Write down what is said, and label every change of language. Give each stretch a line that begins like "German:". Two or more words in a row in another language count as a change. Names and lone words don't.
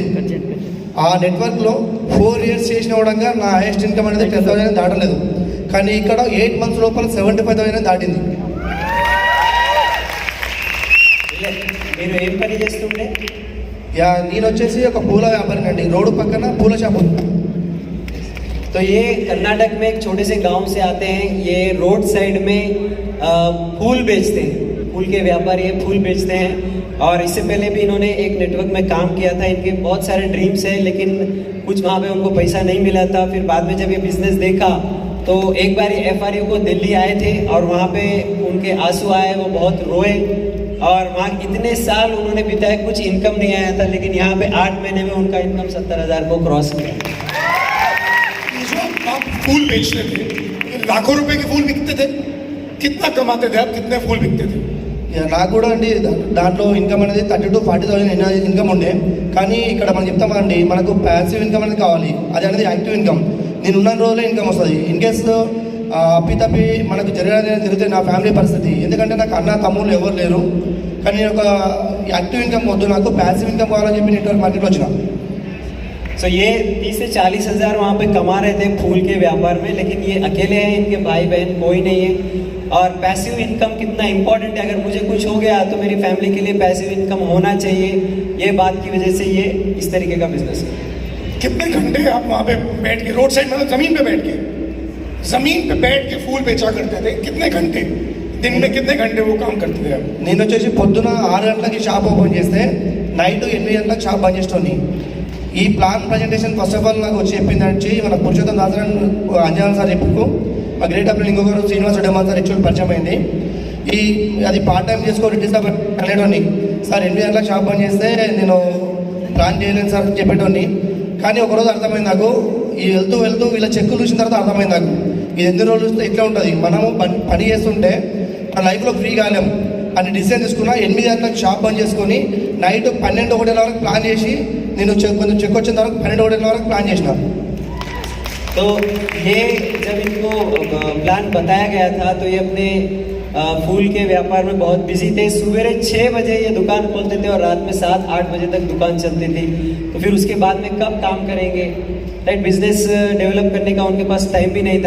Telugu: ఆ నెట్వర్క్లో 4 years చేసిన కూడా నా హైయెస్ట్ ఇన్కమ్ అనేది 10,000 దాటలేదు. కానీ ఇక్కడ 8 months లోపల 75,000 దాటింది. మీరు ఏం పని చేస్తుండే? యా నేను వచ్చేసి ఒక పూల వ్యాపారి అండి. రోడ్డు పక్కన పూల షాప్ ఉంది.
Hindi: तो ये कर्नाटक में एक छोटे से गांव से आते हैं, ये
English: road side
Hindi: में फूल बेचते हैं, फूल के व्यापारी है, फूल बेचते हैं। और इससे पहले भी इन्होंने एक नेटवर्क में काम किया था। इनके बहुत सारे ड्रीम्स हैं, लेकिन कुछ वहाँ पे उनको पैसा नहीं मिला था। फिर बाद में जब ये बिजनेस देखा तो एक बार ये एफआरयू को दिल्ली आए थे और वहाँ पे उनके आंसू आए, वो बहुत रोए। और वहाँ इतने साल उन्होंने बिताए, कुछ इनकम नहीं आया था, लेकिन यहाँ पे 8 महीने में उनका इनकम 70,000 को क्रॉस किया। आप फूल बेचते थे, लाखों रुपए के फूल बिकते थे, कितना कमाते थे आप? कितने फूल बिकते थे?
Telugu: నాకు కూడా అండి దాంట్లో ఇన్కమ్ అనేది 30,000 to 40,000 ఇన్కమ్ ఉండే. కానీ ఇక్కడ మనం చెప్తామండి, మనకు
English: passive income
Telugu: అనేది కావాలి, అది అనేది
English: active income.
Telugu: నేను ఉన్న రోజులే ఇన్కమ్ వస్తుంది.
English: in case
Telugu: అప్పి మనకు జరిగితే నా ఫ్యామిలీ పరిస్థితి, ఎందుకంటే నాకు అన్న తమ్ముళ్ళు ఎవరు లేరు. కానీ నేను ఒక
English: active income
Telugu: వద్దు, నాకు
English: passive income
Telugu: కావాలని చెప్పి నెట్వర్క్ మార్కెట్లో వచ్చిన.
Hindi: सो ये 30 से 40,000 वहाँ पे कमा रहे थे फूल के व्यापार में, लेकिन ये अकेले हैं, इनके भाई बहन कोई नहीं है। और
English: passive income
Hindi: कितना इम्पोर्टेंट है, अगर मुझे कुछ हो गया तो मेरी फैमिली के लिए
English: passive income
Hindi: होना चाहिए, ये बात की वजह से ये इस तरीके का बिजनेस है। कितने घंटे आप वहाँ पे बैठ के,
English: road side
Hindi: मतलब जमीन पे बैठ के फूल बेचा करते थे? कितने घंटे दिन में, कितने घंटे वो काम करते थे आप?
Telugu: నేను వచ్చేసి పొద్దున 6 గంటలకి
English: shop open
Telugu: చేస్తే నైట్ 8 గంటలకు షాప్ బంద్ చేస్తుంది. ఈ
English: plan presentation first of all
Telugu: నాకు వచ్చి చెప్పిందంటే మన పురుషోత్తం దాసరన్ అంజనా సార్ చెప్పుకు మా
English: great upline
Telugu: ఇంకొకరు శ్రీనివాస్ రెడ్డి సార్ యాక్చువల్ పరిచయం అయింది. అది
English: part time
Telugu: చేసుకో రిటీస్ అనేటోని. సార్ 8 గంటలకు షాప్ బంద్ చేస్తే నేను ప్లాన్ చేయలేను సార్ చెప్పేటోని. కానీ ఒకరోజు అర్థమైంది నాకు, ఈ వెళ్తూ వీళ్ళ చెక్కులు చూసిన తర్వాత అర్థమైంది నాకు, ఇది ఎన్ని రోజులు చూస్తే ఇట్లా ఉంటుంది. మనము పని చేస్తుంటే మన లైఫ్లో ఫ్రీ కాలేము అని డిసిజన్ తీసుకున్నా. 8 గంటలకు షాప్ బంద్ చేసుకొని నైట్ 12-1 వరకు ప్లాన్ చేసి నేను కొంచెం చెక్ వచ్చిన తర్వాత 12-1 వరకు ప్లాన్ చేసిన.
Hindi: तो ये जब इनको प्लान बताया गया था तो ये अपने फूल के व्यापार में बहुत बिजी थे. सवेरे 6 बजे ये दुकान खोलते थे और रात में 7-8 बजे तक दुकान चलती थी. तो फिर उसके बाद में कब काम करेंगे, राइट,
English: business develop
Hindi: करने का उनके पास टाइम भी नहीं था.